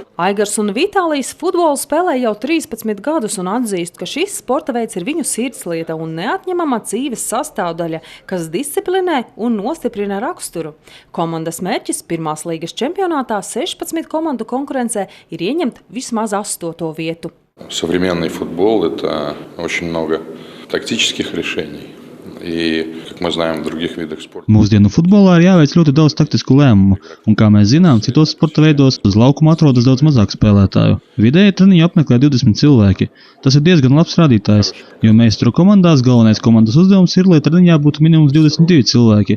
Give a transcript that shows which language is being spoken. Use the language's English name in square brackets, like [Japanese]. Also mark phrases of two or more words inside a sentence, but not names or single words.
[Latvian] Aigars un Vitālijs futbolu spēlē jau 13 gadus un atzīst, ka šis sporta veids ir viņu sirdslieta un neatņemama dzīves sastāvdaļa, kas disciplinē un nostiprina raksturu. Komandas mērķis pirmās līgas čempionātā 16 komandu konkurencē ir ieņemt vismaz 8. vietu. [Russian] Современный футбол – это очень много тактических решений. И, как мы знаем, в других видах спорта. [Latvian] Mūsdienu futbolā ir jāveic ļoti daudz taktisku lēmumu, un, kā mēs zinām, citos sporta veidos uz laukuma atrodas daudz mazāk spēlētāju. Vidēji treniņu apmeklē 20 cilvēki. Tas ir diezgan labs rādītājs, jo meistaru komandās galvenais komandas uzdevums ir, lai treniņā būtu minimums 22 cilvēki.